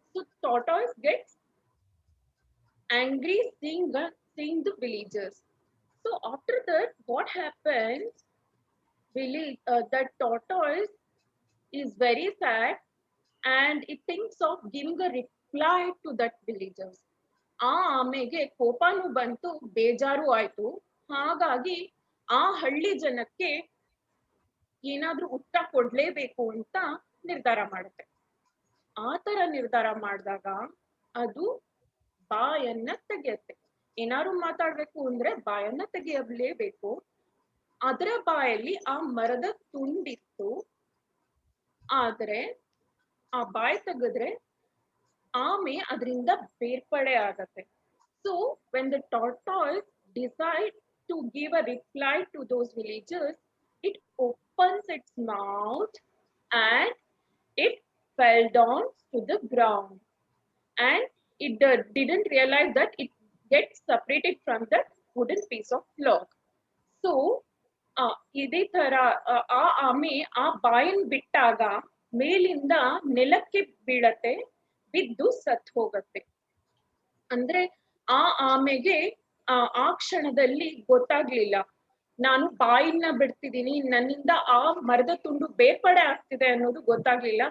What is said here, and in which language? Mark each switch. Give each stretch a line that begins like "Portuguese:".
English: So tortoise gets angry seeing the villagers. So after that, what happens? The tortoise is very sad, and it thinks of giving a reply to that villagers.
Kannada: ಆ ಆಮೆಗೆ ಕೋಪನೂ ಬಂತು, ಬೇಜಾರು ಆಯ್ತು. ಹಾಗಾಗಿ ಆ ಹಳ್ಳಿ ಜನಕ್ಕೆ ಏನಾದ್ರೂ ಉತ್ತರ ಕೊಡ್ಲೇಬೇಕು ಅಂತ ನಿರ್ಧಾರ ಮಾಡುತ್ತೆ. ಆ ತರ ನಿರ್ಧಾರ ಮಾಡಿದಾಗ ಅದು ಬಾಯನ್ನ ತೆಗೆಯುತ್ತೆ. ಏನಾದ್ರು ಮಾತಾಡ್ಬೇಕು ಅಂದ್ರೆ ಬಾಯನ್ನ ತೆಗೆಯಲೇಬೇಕು. ಅದರ ಬಾಯಲ್ಲಿ ಆ ಮರದ ತುಂಡಿತ್ತು, ಆದ್ರೆ ಆ ಬಾಯಿ ತೆಗೆದ್ರೆ ಆಮೆ ಅದರಿಂದ ಬೇರ್ಪಡೆ ಆಗತ್ತೆ.
English: So when the tortoise decides to give a reply to those villagers, it opens its mouth and it fell down to the ground, and it didn't realize that it gets separated from that wooden piece of log.
Kannada: So ಇದೇ ತರ ಆ ಆಮೆ ಆ ಬಾಯಿನ ಬಿಟ್ಟಾಗ ಮೇಲಿಂದ ನೆಲಕ್ಕೆ ಬೀಳತ್ತೆ, ಬಿದ್ದು ಸತ್ ಹೋಗತ್ತೆ. ಅಂದ್ರೆ ಆ ಆಮೆಗೆ ಆ ಕ್ಷಣದಲ್ಲಿ ಗೊತ್ತಾಗ್ಲಿಲ್ಲ, ನಾನು ಬಾಯಿನ ಬಿಡ್ತಿದ್ದೀನಿ, ನನ್ನಿಂದ ಆ ಮರದ ತುಂಡು ಬೇರ್ಪಡೆ ಆಗ್ತಿದೆ ಅನ್ನೋದು ಗೊತ್ತಾಗ್ಲಿಲ್ಲ.